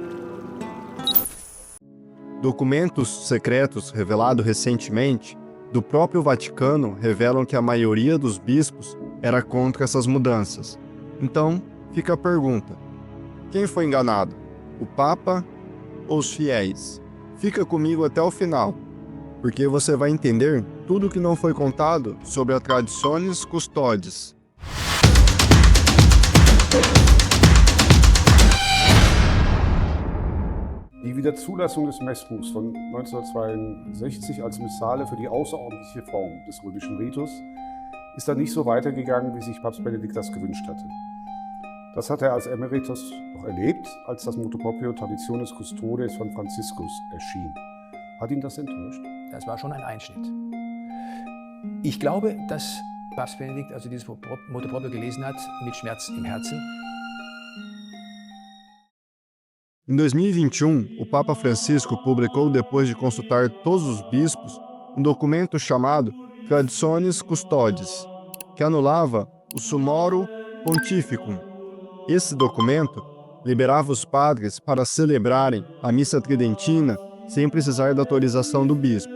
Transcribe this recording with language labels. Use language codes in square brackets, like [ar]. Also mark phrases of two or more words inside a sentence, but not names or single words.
[pt] Documentos secretos revelados recentemente do próprio Vaticano revelam que a maioria dos bispos era contra essas mudanças. Então, fica a pergunta: quem foi enganado? O Papa ou os fiéis? Fica comigo até o final, porque você vai entender tudo o que não foi contado sobre a Traditionis Custodes. [de] Die Wiederzulassung des Messbuchs von 1962 als Missale für die außerordentliche Form des römischen Ritus ist dann nicht so weitergegangen, wie sich Papst Benedikt das gewünscht hatte. Das hat er als Emeritus noch erlebt, als das [la] Motu Proprio [de] Traditionis Custodes von Franziskus erschien. Hat ihn das enttäuscht? Das war schon ein Einschnitt. Ich glaube, dass Papst Benedikt also dieses [la] Motu Proprio [de] gelesen hat mit Schmerz im Herzen. [pt] Em 2021, o Papa Francisco publicou, depois de consultar todos os bispos, um documento chamado Traditionis Custodes, que anulava o Summorum Pontificum. Esse documento liberava os padres para celebrarem a missa tridentina sem precisar da autorização do bispo.